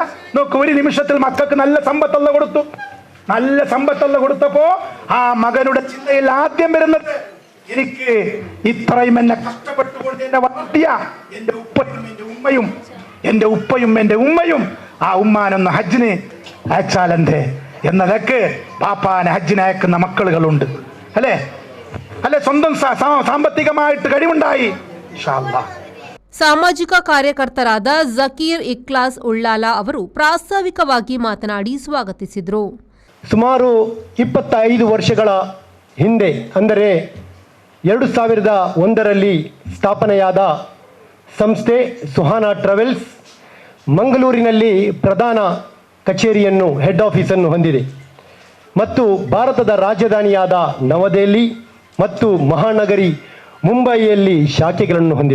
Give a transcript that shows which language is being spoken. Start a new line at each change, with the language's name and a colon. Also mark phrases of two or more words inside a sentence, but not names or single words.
Malayalam: നോക്ക്, ഒരു നിമിഷത്തിൽ മക്കൾക്ക് നല്ല സമ്പത്തല്ല കൊടുത്തു. നല്ല സമ്പത്തല്ല കൊടുത്തപ്പോ ആ മകനുടെ ചിന്തയിൽ ആദ്യം വരുന്നത്, എനിക്ക് ഇത്രയും എന്നെ കഷ്ടപ്പെട്ടുകൊണ്ട് എന്നെ വളർത്തിയ എൻ്റെ ഉപ്പയും എൻ്റെ ഉമ്മയും ആ ഉമ്മാനൊന്ന് ഹജ്ജിന് അയച്ചാലെന്തേ എന്നതൊക്കെ പാപ്പാനെ ഹജ്ജിന് അയക്കുന്ന മക്കളുകളുണ്ട്. അല്ലേ? സ്വന്തം സാമ്പത്തികമായിട്ട് കഴിവുണ്ടായി.
Arabic: إن شاء الله.
Kannada: ಸಾಮಾಜಿಕ ಕಾರ್ಯಕರ್ತರಾದ ಜಕೀರ್ ಇಕ್ಲಾಸ್ ಉಳ್ಳಾಲ ಅವರು ಪ್ರಾಸ್ತಾವಿಕವಾಗಿ ಮಾತನಾಡಿ ಸ್ವಾಗತಿಸಿದರು. ಸುಮಾರು 25 ವರ್ಷಗಳ ಹಿಂದೆ, ಅಂದರೆ 2001ರಲ್ಲಿ ಸ್ಥಾಪನೆಯಾದ ಸಂಸ್ಥೆ ಸುಹಾನಾ ಟ್ರಾವೆಲ್ಸ್ ಮಂಗಳೂರಿನಲ್ಲಿ ಪ್ರಧಾನ ಕಚೇರಿಯನ್ನು,
English: head office-ಅನ್ನು
Kannada: ಹೊಂದಿದೆ ಮತ್ತು ಭಾರತದ ರಾಜಧಾನಿಯಾದ ನವದೆಹಲಿ ಮತ್ತು ಮಹಾನಗರಿ ಮುಂಬಯಿಯಲ್ಲಿ ಶಾಖೆಗಳನ್ನು ಹೊಂದಿದೆ.